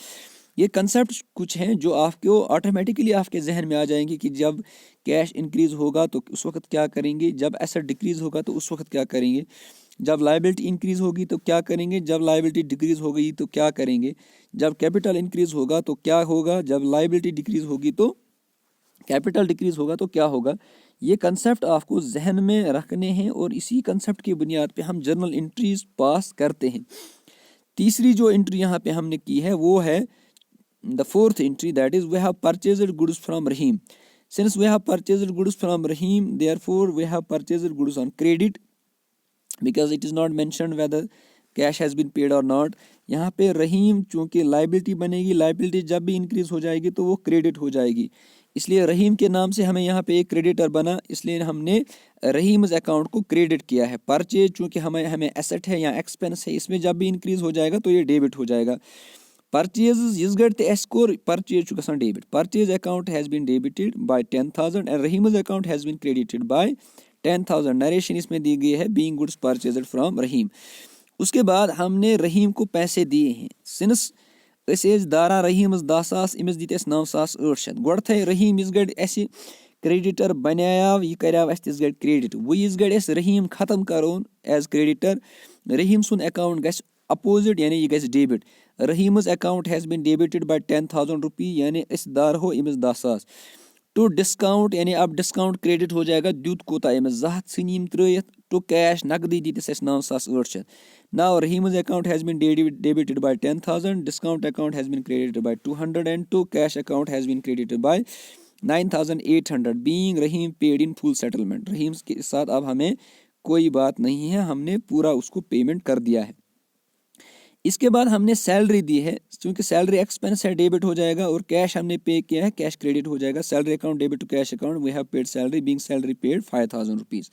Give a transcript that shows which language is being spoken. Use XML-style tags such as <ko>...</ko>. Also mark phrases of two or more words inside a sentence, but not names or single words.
<ur>یہ کانسیپٹ کچھ ہیں جو آپ کو آٹومیٹکلی آپ کے ذہن میں آ جائیں گے کہ جب</ur> <en>cash increase</en> <ur>ہوگا تو اس وقت کیا کریں گے، جب</ur> <en>asset decrease</en> <ur>ہوگا تو اس وقت کیا کریں گے، جب</ur> <en>liability increase</en> <ur>ہوگی تو کیا کریں گے، جب</ur> <en>liability decrease</en> <ur>ہو گئی تو کیا کریں گے، جب</ur> <en>capital increase</en> <ur>ہوگا تو کیا ہوگا، جب</ur> <en>liability decrease</en> <ur>ہوگی تو</ur> <en>capital decrease</en> <ur>ہوگا تو کیا ہوگا. یہ کانسیپٹ آپ کو ذہن میں رکھنے ہیں اور اسی کانسیپٹ کی بنیاد پہ ہم</ur> <en>journal entries</en> <ur>پاس کرتے ہیں. تیسری جو انٹری یہاں پہ ہم نے کی ہے وہ ہے</ur> <en>the fourth entry, that is we have purchased goods from Rahim. Since we have purchased goods from Rahim, therefore we have purchased goods on credit because it is not mentioned whether cash has been paid or not.</en> <ur>یہاں پہ رحیم چونکہ لائبیلٹی بنے گی، لائبیلٹی جب بھی انکریز ہو جائے گی تو وہ کریڈٹ ہو جائے گی, اس لیے رحیم کے نام سے ہمیں یہاں پہ ایک کریڈیٹر بنا، اس لیے ہم نے</ur> <en>Rahim's account</en> <ur>کو کریڈٹ کیا ہے. پرچیز چونکہ ہمیں ایسٹ ہے یا ایکسپینس ہے، اس میں جب بھی انکریز ہو جائے گا تو یہ ڈیبٹ ہو جائے گا.</ur> <ks>پرچیز یس گڑ تہ اَسہِ کوٚر پرچیز چھُ گژھان ڈیبٹ.</ks> <en>Purchase account has been debited by 10,000 and Rahim's account has been credited by 10,000.</en> <ur>نریشن اس میں دی گئی ہے</ur> <en>being goods purchased from Rahim.</en> <ur>اس کے بعد ہم نے رحیم کو پیسے دیے ہیں.</ur> <ks>سنس أسۍ ٲسۍ داران رحیمس 10,000 أمِس دِتۍ اَسہِ 9,800. گۄڈٕ تھٲے رحیم یِژ گڑِ اَسہِ کریڈیٹر بنیاو، یہ کریاو اَسہِ تِژ گڑِ کریڈٹ. وۄنۍ یِژ گڑِ أسۍ رحیم ختم کرون</ks> <en>as creditor,</en> <ks>رحیم سُنٛد اکاؤنٹ گژھِ اپوزٹ یعنی یہ گژھِ ڈیبٹ.</ks> <en>Rahim's account has been debited by 10,000 rupee</en> <ks>یعنی أسۍ دارہو أمِس 10,000.</ks> <en>to discount</en> <ur>یعنی اب</ur> <en>discount credit</en> <ur>ہو جائے گا.</ur> <ks>دیُت کوتاہ أمِس 200 ژھٕنۍ یِم ترٲیِتھ.</ks> <en>to cash</en> <ks>نقدی دِتِس اَسہِ 9,800.</ks> <en>Now Rahim's account has been debited by 10,000, discount account has been credited by 200 and to cash account has been credited by 9,800 being Rahim paid in full settlement.</en> <ur>رحیم کے ساتھ اب ہمیں کوئی بات نہیں ہے، ہم نے پورا اس کو پیمنٹ کر دیا ہے. اس کے بعد ہم نے سیلری دی ہے، چونکہ</ur> <en>salary expense</en> <ur>ہے ڈیبٹ ہو جائے گا، اور کیش ہم نے پے کیا ہے</ur> <en>cash credit</en> <ur>ہو جائے گا.</ur> <en>salary account debit to cash account we have paid salary being salary paid 5,000 rupees.</en>